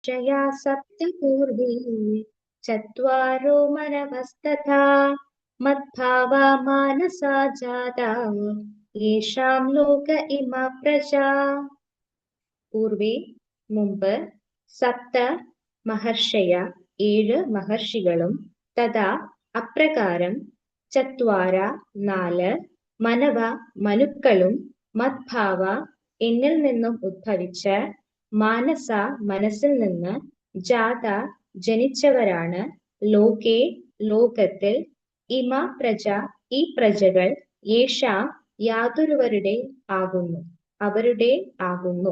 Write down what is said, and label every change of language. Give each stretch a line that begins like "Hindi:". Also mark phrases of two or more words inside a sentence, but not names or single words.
Sanskrit: षया सप्त पूर्वे चत्वारो मनवस्तथा मद्भावा मानसा जाता येषां लोक इमा प्रजा.
Malayalam: പൂർവേ മുമ്പ്
Sanskrit: സപ്ത മഹർഷയ
Malayalam: ഏഴ് മഹർഷികളും തഥാ അപ്രകാരം ചത്വാര നാല് മനവ മനുക്കളും മദ്ഭാവ എന്നിൽ നിന്നും ഉദ്ഭവിച്ച മാനസ മനസ്സിൽ നിന്ന് ജാത ജനിച്ചവരാണ് ലോകേ ലോകത്തിൽ
Sanskrit: ഇമ പ്രജ
Malayalam: ഈ പ്രജകൾ യേശാ യാതൊരുവരുടെ ആകുന്നു അവരുടെ ആകുന്നു.